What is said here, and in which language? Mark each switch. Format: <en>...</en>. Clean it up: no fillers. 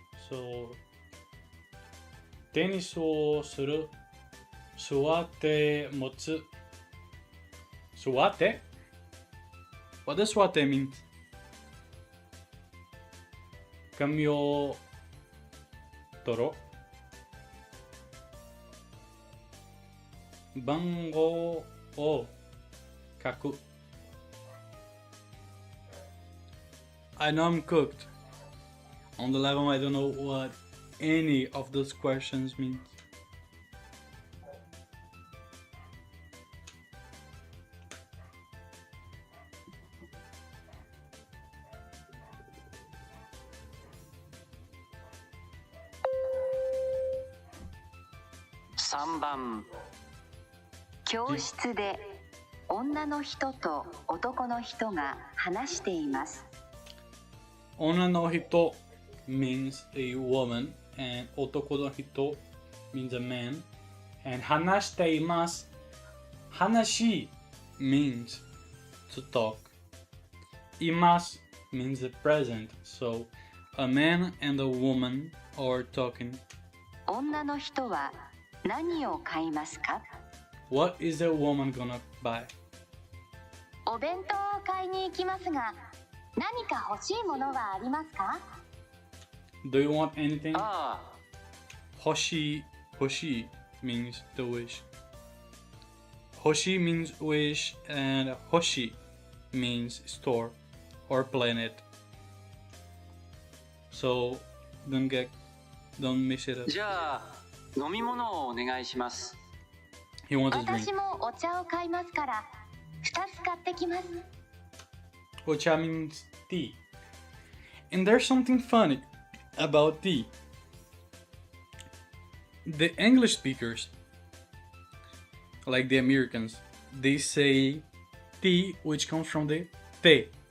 <ja>So テニスをする、座って持つ、座って?</ja> <en>What does 座って mean?</en> <ja>紙を取ろう。番号を書く。</ja> <en>I know I'm cooked. On the level, I don't know what any of those questions means.</en> <ja>(3番) 教室で女の人と男の人が話しています。女の人</ja> <en>means a woman and</en> <ja>男の人</ja> <en>means a man and</en> <ja>話しています</ja> <en>話 means to talk います means the present so a man and a woman are talking</en> <ja>女の人は何を買いますか？</ja> <en>What is the woman gonna buy?</en> <ja>お弁当を買いに行きますが、何か欲しいものはありますか？</ja> <en>Do you want anything? Hoshi means the wish. Hoshi means wish and Hoshi means store or planet. So don't mix it up.</en> <ja>じゃあ飲み物をお願いします。</ja> <en>He wants a drink.</en> <ja>私もお茶を買いますから、2つ買ってきます。</ja> <en>Ocha means tea. And there's something funny about tea. The English speakers, like the Americans, they say tea, which comes from the te.</en>